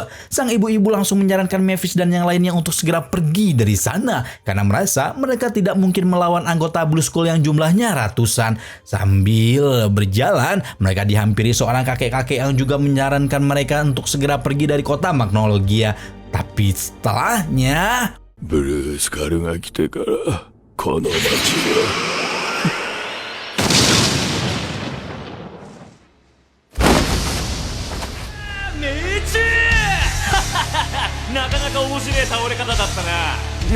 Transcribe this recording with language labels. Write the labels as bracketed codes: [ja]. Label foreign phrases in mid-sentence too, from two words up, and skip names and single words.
[id] Sang ibu-ibu langsung menyarankan Mavis dan yang lainnya untuk segera pergi dari sana karena merasa mereka tidak mungkin melawan anggota Blue Skull yang jumlahnya ratusan. Sambil berjalan, mereka dihampiri seorang kakek-kakek yang juga menyarankan mereka untuk segera pergi dari kota Magnolia. Tapi setelahnya, [ja] ブルースカルが来てからこの街はなかなか面白い倒れ方だったな。